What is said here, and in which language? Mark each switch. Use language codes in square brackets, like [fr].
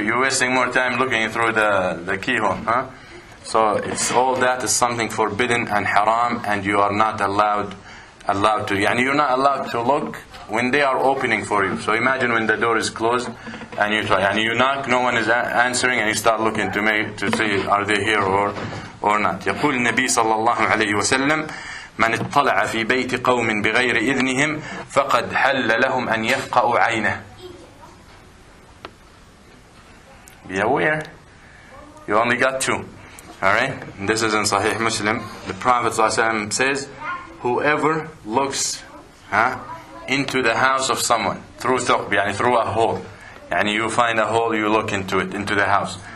[en] You're wasting more time looking through the keyhole, huh? So it's all that is something forbidden and haram, and you are not allowed to. Yani you're not allowed to look when they are opening for you. So imagine when the door is closed and you try, and you knock, no one is answering, and you start looking to see are they here or not. [ar] يقول النبي صلى الله عليه وسلم: من اطلع في بيت قوم بغير إذنهم فقد حل لهم أن يفقأوا عينه. [en] Be aware, you only got two. Alright? This is in Sahih Muslim. The Prophet ﷺ says, whoever looks into the house of someone through a hole, and you find a hole, you look into it, into the house.